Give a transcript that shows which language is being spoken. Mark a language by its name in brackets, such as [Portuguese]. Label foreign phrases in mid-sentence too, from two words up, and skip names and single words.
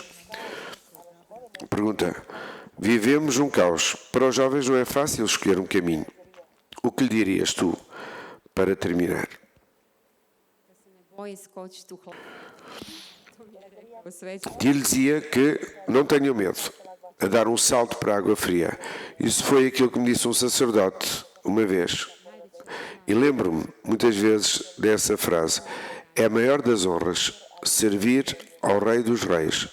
[Portuguese] Pergunta: vivemos um caos. Para os jovens não é fácil escolher um caminho. O que lhe dirias tu, para terminar? [Croatian] boji skočiti u hlad. To mi je rekao svećenik. [Portuguese] Dir-lhes-ia que não tenham medo a dar um salto para a água fria. Isso foi aquilo que me disse um sacerdote uma vez. E lembro-me muitas vezes dessa frase. É a maior das honras servir ao Rei dos Reis.